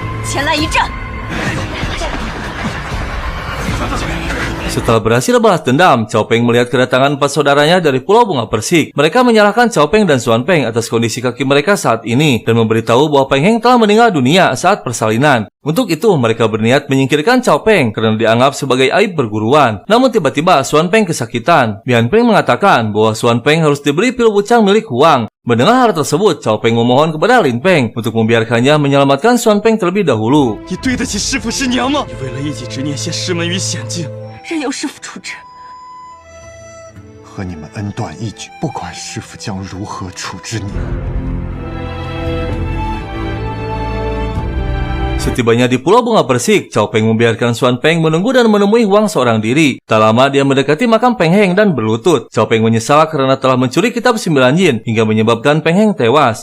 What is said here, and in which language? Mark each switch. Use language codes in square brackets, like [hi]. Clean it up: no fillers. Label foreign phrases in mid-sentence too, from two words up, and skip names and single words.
[zh] 前来一战。 [id] Setelah berhasil balas dendam, Cao Peng melihat kedatangan 4 saudaranya dari Pulau Bunga Persik. Mereka menyalahkan Cao Peng dan Xuan Peng atas kondisi kaki mereka saat ini dan memberitahu bahwa Peng Heng telah meninggal dunia saat persalinan. Untuk itu, mereka berniat menyingkirkan Cao Peng karena dianggap sebagai aib perguruan. Namun tiba-tiba Xuan Peng kesakitan. Bian Peng mengatakan bahwa Xuan Peng harus diberi pil wucang milik Huang. Mendengar hal tersebut, Cao Peng memohon kepada Lin Peng untuk membiarkannya menyelamatkan Xuan Peng terlebih dahulu. [zh] 你对得起师父师娘吗？你为了一己执念，陷师门于险境。任由师傅处置。和你们恩断义绝，不管师父将如何处置你。 [id] Setibanya di Pulau Bunga Persik, Cao Peng membiarkan Xuan Peng menunggu dan menemui Huang seorang diri. Tak lama dia mendekati makam Peng Heng dan berlutut. Cao Peng menyesal karena telah mencuri kitab 9 yin hingga menyebabkan Peng Heng tewas.